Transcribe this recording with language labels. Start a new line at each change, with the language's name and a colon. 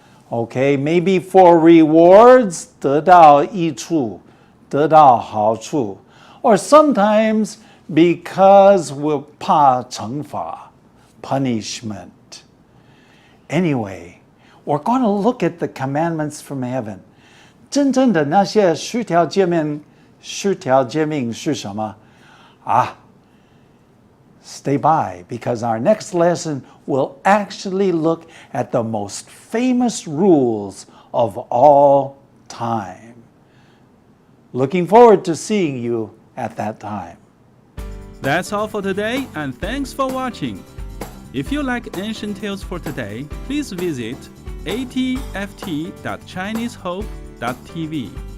English: Okay, maybe for rewards,
Chinese: 得到益处，得到好处.
English: Or sometimes because we're
Chinese: 怕惩罚,
English: punishment. Anyway, we're going to look at the commandments from heaven.
Chinese: 真正的那些十条诫命是什么?
English: Stay by, because our next lesson will actually look at the most famous rules of all time. Looking forward to seeing you at that time. That's all for today, and thanks for watching. If you like Ancient Tales for Today, please visit atft.chinesehope.tv.